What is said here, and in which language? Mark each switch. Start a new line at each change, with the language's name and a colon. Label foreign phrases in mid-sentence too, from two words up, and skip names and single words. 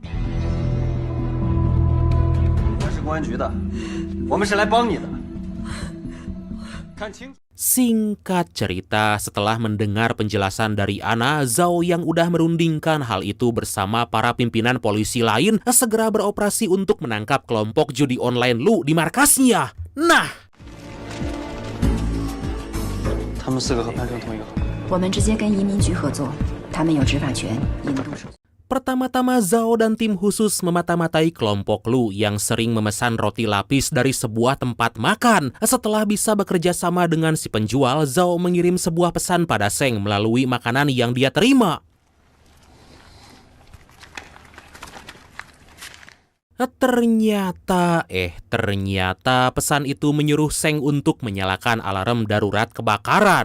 Indonesian: Singkat cerita, setelah mendengar penjelasan dari Ana, Zhao yang udah merundingkan hal itu bersama para pimpinan polisi lain segera beroperasi untuk menangkap kelompok judi online Lu di markasnya. Nah,
Chinese: 他们4个和潘生同一个号。我们直接跟移民局合作，他们有执法权，引渡手。
Indonesian: pertama-tama Zhao dan tim khusus memata-matai kelompok Lu yang sering memesan roti lapis dari sebuah tempat makan. Setelah bisa bekerja sama dengan si penjual, Zhao mengirim sebuah pesan pada Seng melalui makanan yang dia terima. Ternyata pesan itu menyuruh Seng untuk menyalakan alarm darurat kebakaran.